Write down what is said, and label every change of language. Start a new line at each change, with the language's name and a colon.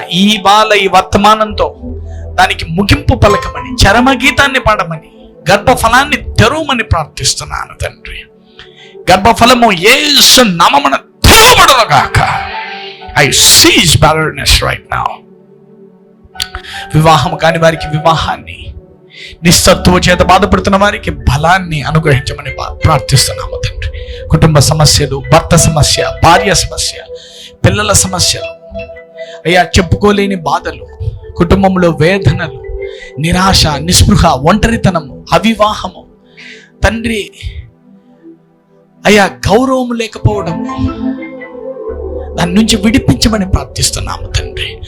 Telugu: ఈ వర్తమానంతో దానికి ముగింపు పలకమని, చరమగీతాన్ని పాడమని, గర్భఫలాన్ని తెరవమని ప్రార్థిస్తున్నాను తండ్రి. గర్భఫలము యేసు నామమున తెరవబడునుగాక.
English: I seize barrenness right now.
Telugu: వివాహం కాని వారికి వివాహాన్ని, నిస్సత్తువ చేత బాధపడుతున్న వారికి బలాన్ని అనుగ్రహించమని ప్రార్థిస్తున్నాము తండ్రి. కుటుంబ సమస్యలు, భర్త సమస్య, భార్య సమస్య, పిల్లల సమస్యలు, అయ్యా చెప్పుకోలేని బాధలు, కుటుంబంలో వేదనలు, నిరాశ, నిస్పృహ, ఒంటరితనము, అవివాహము తండ్రి, అయ్యా గౌరవం లేకపోవడం, దాని నుంచి విడిపించమని ప్రార్థిస్తున్నాము తండ్రి.